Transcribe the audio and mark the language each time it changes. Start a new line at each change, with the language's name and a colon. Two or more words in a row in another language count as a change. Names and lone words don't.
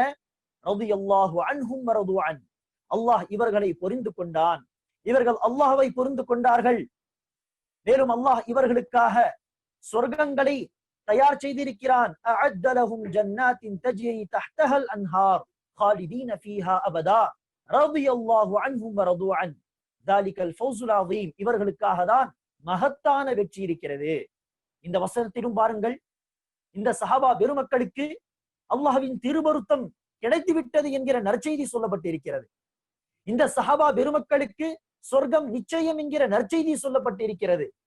Arabic: رضي الله عنهم ورضوا عنه.
Tamil: அல்லாஹ் இவர்களை பொருந்து கொண்டான், இவர்கள் அல்லாஹ்வை பொருந்து கொண்டார்கள். மேலும் அல்லாஹ் இவர்களுக்காக சொர்க்கங்களை தயார் செய்திருக்கிறான்.
Arabic: أعد لهم جنات تجري تحتها الأنهار خالدين فيها أبدا رضي الله عنهم ورضوا عنه ذلك الفوز العظيم.
Tamil: இவர்களுக்காக தான் மகத்தான வெற்றி இருக்கிறது. இந்த வசனத்திலும் பாருங்கள், இந்த சஹாபா பெருமக்களுக்கு அல்லாஹ்வின் திருபொருத்தம் கிடைத்து விட்டது என்கிற நற்செய்தி சொல்லப்பட்டிருக்கிறது. இந்த சஹாபா பெருமக்களுக்கு சொர்க்கம் நிச்சயம் என்கிற நற்செய்தி சொல்லப்பட்டிருக்கிறது.